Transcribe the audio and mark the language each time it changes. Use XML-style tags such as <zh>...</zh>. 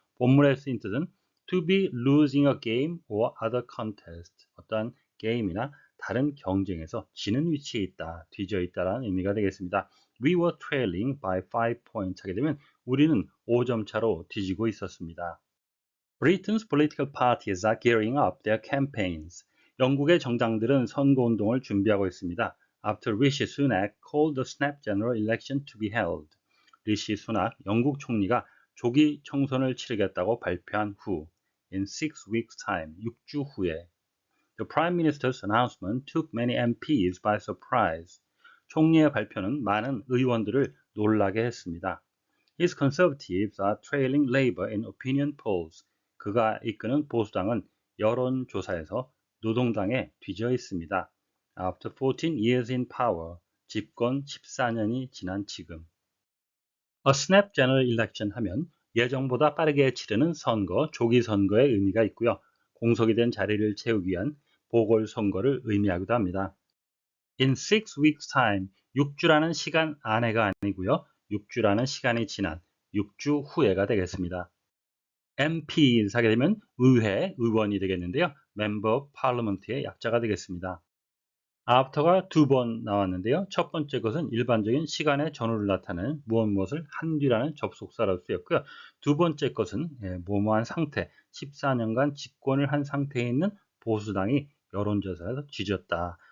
<ko>본문에 쓰인 뜻은</ko> <en>to be losing a game or other contest,</en> <ko>어떤 게임이나 다른 경쟁에서 지는 위치에 있다, 뒤져 있다라는 의미가 되겠습니다.</ko> <en>We were trailing by 5 points</en> <ko>하게 되면 우리는 5점 차로 뒤지고 있었습니다.</ko> <en>Britain's political parties are gearing up their campaigns.</en> <ko>영국의 정당들은 선거운동을 준비하고 있습니다.</ko> <en>After Rishi Sunak called the snap general election to be held.</en> <ko>리시 수낙 영국 총리가 조기 총선을 치르겠다고 발표한 후,</ko> <en>in 6 weeks' time,</en> <ko>6주 후에,</ko> <en>the Prime Minister's announcement took many MPs by surprise.</en> <ko>총리의 발표는 많은 의원들을 놀라게 했습니다.</ko> <en>His conservatives are trailing Labour in opinion polls.</en> <ko>그가 이끄는 보수당은 여론조사에서 노동당에 뒤져 있습니다.</ko> <en>After 14 years in power,</en> <ko>집권 14년이 지난 지금.</ko> <en>A snap general election</en> <ko>하면 예정보다 빠르게 치르는 선거, 조기 선거의 의미가 있고요. 공석이 된 자리를 채우기 위한 보궐선거를 의미하기도 합니다.</ko> <en>In 6 weeks time,</en> <ko>6주라는 시간 안에가 아니고요. 6주라는 시간이 지난 6주 후에가 되겠습니다. MPs 하게 되면 의회, 의원이 되겠는데요. Member of Parliament의 약자가 되겠습니다. after가 2번 나왔는데요. 첫 번째 것은 일반적인 시간의 전후를 나타내는 무엇을 한 뒤라는 접속사로 쓰였고요. 두 번째 것은 뭐뭐한 상태, 14년간 집권을 한 상태에 있는 보수당이 여론조사에서 뒤졌다.</ko>